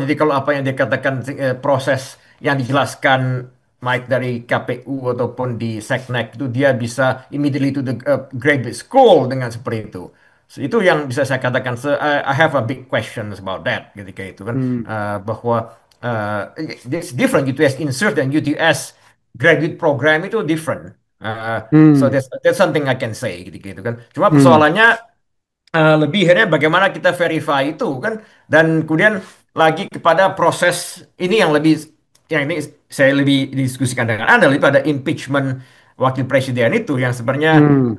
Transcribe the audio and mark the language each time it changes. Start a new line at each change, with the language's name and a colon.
Indonesian: Jadi kalau apa yang dikatakan proses yang dijelaskan baik dari KPU ataupun di Seknek itu dia bisa
English: immediately to the graduate school
Indonesian: dengan seperti itu. So, itu yang bisa saya katakan.
English: I have a big questions about that
Indonesian: ketika itu kan. Hmm,
English: Bahwa it's different UTS insert dan UTS graduate program itu different. So hmm, that's something I can say
Indonesian: ketika itu kan. Cuma hmm, persoalannya lebih akhirnya bagaimana kita verify itu kan dan kemudian lagi kepada proses ini yang ini saya lebih diskusikan dengan Anda lebih pada impeachment wakil presiden itu yang sebenarnya hmm.